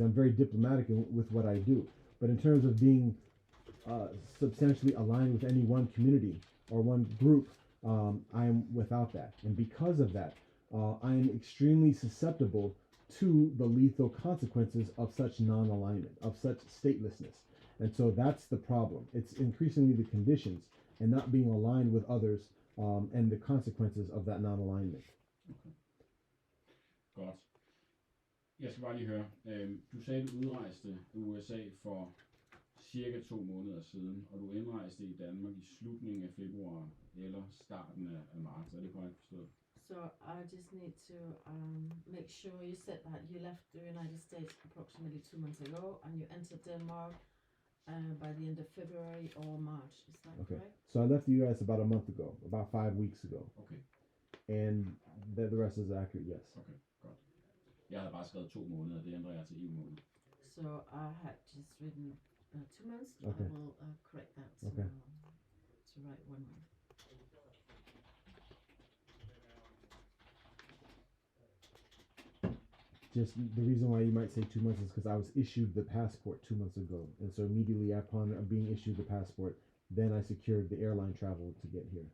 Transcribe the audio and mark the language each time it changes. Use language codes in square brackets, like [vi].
[en] I'm very diplomatic with what I do, but in terms of being substantially aligned with any one community or one group, I am without that, and because of that, I am extremely susceptible to the lethal consequences of such non-alignment, of such statelessness. And so that's the problem. It's increasingly the conditions and not being aligned with others, and the consequences of that non-alignment. [da] Okay. Godt. Jeg skal bare lige høre, du sagde, du udrejste i USA for cirka 2 måneder siden, og du indrejste i Danmark i slutningen af februar eller starten af marts. Er det korrekt forstået? [en] So I just need to make sure you said that you left the United States approximately 2 months ago, and you entered Denmark by the end of February or March. Is that correct? So I left the U.S. about a month ago, about 5 weeks ago. Okay. And the rest is accurate, yes. [da] Okay, godt. Jeg havde bare skrevet 2 måneder, det ændrer jeg til 1 måned. [en] So I had just written 2 months. Okay. I will correct that to write 1 month. Just the reason why you might say 2 months is because I was issued the passport 2 months ago, and so immediately upon being issued the passport, then I secured the airline travel to get here.